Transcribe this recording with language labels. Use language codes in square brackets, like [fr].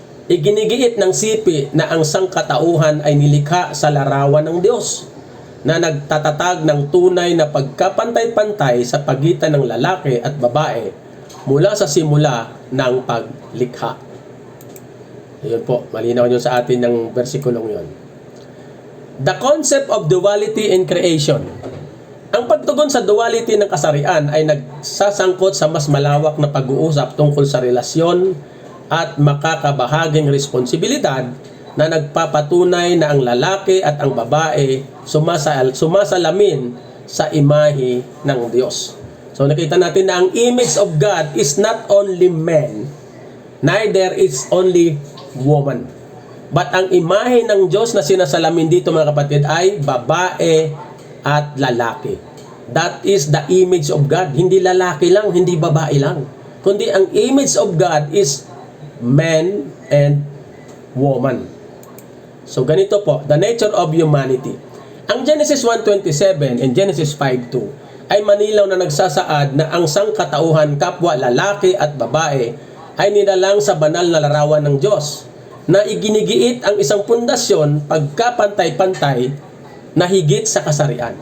[tl] Iginigiit ng sipi na ang sangkatauhan ay nilikha sa larawan ng Diyos, na nagtatatag ng tunay na pagkapantay-pantay sa pagitan ng lalaki at babae mula sa simula ng paglikha. Ayun po, malinaw nyo sa atin ng versikulong yon. [en] The concept of duality in creation. [tl] Ang pagtugon sa duality ng kasarian ay nagsasangkot sa mas malawak na pag-uusap tungkol sa relasyon at makakabahaging responsibilidad na nagpapatunay na ang lalaki at ang babae sumasalamin sa imahe ng Diyos. So nakita natin na ang [en] image of God is not only man, neither is only woman. [tl] But ang imahe ng Diyos na sinasalamin dito mga kapatid ay babae at lalaki. [en] That is the image of God. [tl] Hindi lalaki lang, hindi babae lang. Kundi ang [en] image of God is man and woman. [tl] So ganito po, [en] the nature of humanity. [tl] Ang Genesis 1:27 and Genesis 5:2 ay manilaw na nagsasaad na ang sangkatauhan kapwa lalaki at babae ay nilalang sa banal na larawan ng Diyos, na iginigiit ang isang pundasyon pagkapantay-pantay na higit sa kasarian.